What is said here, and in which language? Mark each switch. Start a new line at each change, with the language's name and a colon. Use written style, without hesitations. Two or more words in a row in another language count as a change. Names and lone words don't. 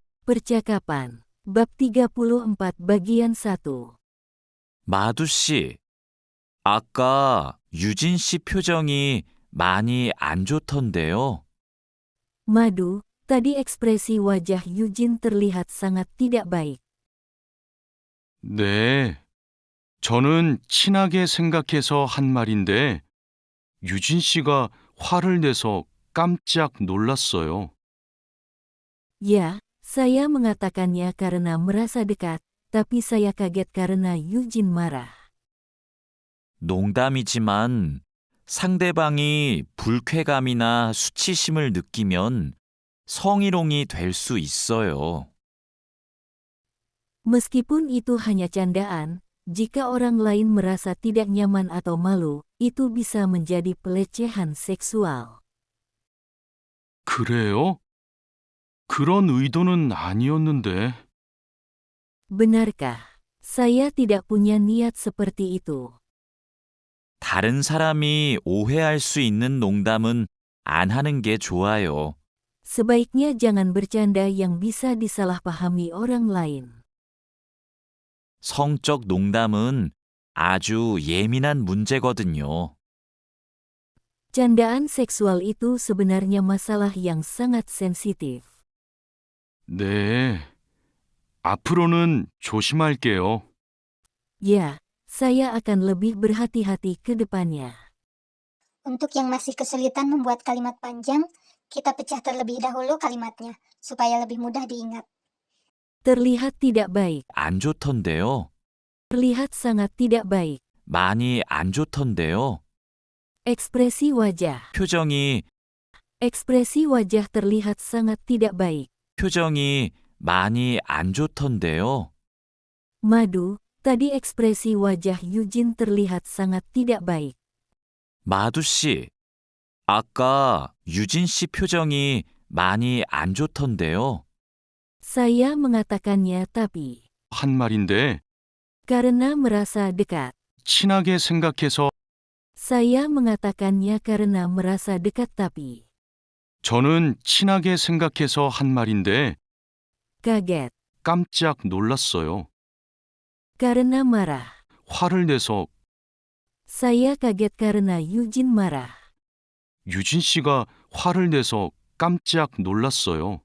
Indonesian: Percakapan. Bab 34 bagian 1.
Korean: 마두 씨, 아까 유진 씨 표정이 많이 안 좋던데요.
Indonesian: Madu, tadi ekspresi wajah Eugene terlihat sangat tidak baik.
Korean: 네, 저는 친하게 생각해서 한 말인데 유진 씨가 화를 내서 깜짝 놀랐어요.
Indonesian: Ya, saya mengatakannya karena merasa dekat, tapi saya kaget karena Eugene marah.
Korean: 농담이지만 상대방이 불쾌감이나 수치심을 느끼면 성희롱이 될 수 있어요.
Indonesian: Meskipun itu hanya candaan, jika orang lain merasa tidak nyaman atau malu, itu bisa menjadi pelecehan seksual.
Korean: 그래요? 그런 의도는 아니었는데.
Indonesian: Benarkah? Saya tidak punya niat seperti itu.
Korean: 다른 사람이 오해할 수 있는 농담은 안 하는 게 좋아요.
Indonesian: Sebaiknya jangan bercanda yang bisa disalahpahami orang lain.
Korean: 성적 농담은 아주 예민한 문제거든요.
Indonesian: Candaan seksual itu sebenarnya masalah yang sangat sensitif.
Korean: 네, 앞으로는 조심할게요.
Indonesian: Ya, saya akan lebih berhati-hati ke depannya. Untuk yang masih kesulitan membuat kalimat panjang, kita pecah terlebih dahulu kalimatnya, supaya lebih mudah diingat. Terlihat tidak baik.
Korean: 안 좋던데요.
Indonesian: Terlihat sangat tidak baik.
Korean: 많이 안 좋던데요.
Indonesian: Ekspresi wajah.
Korean: 표정이
Indonesian: terlihat sangat tidak baik.
Korean: 표정이 많이 안 좋던데요.
Indonesian: Madu, tadi ekspresi wajah Eugene terlihat sangat tidak baik.
Korean: 마두 씨, 아까 유진 씨 표정이 많이 안 좋던데요.
Indonesian: Saya mengatakannya tapi,
Korean: 한 말인데
Indonesian: karena merasa dekat.
Korean: 친하게 생각해서
Indonesian: Saya mengatakannya karena merasa dekat tapi,
Korean: 저는 친하게 생각해서 한 말인데
Indonesian: kaget,
Korean: 깜짝 놀랐어요.
Indonesian: karena marah.
Korean: 화를 내서
Indonesian: Saya kaget karena Eugene marah.
Korean: 유진 씨가 화를 내서 깜짝 놀랐어요.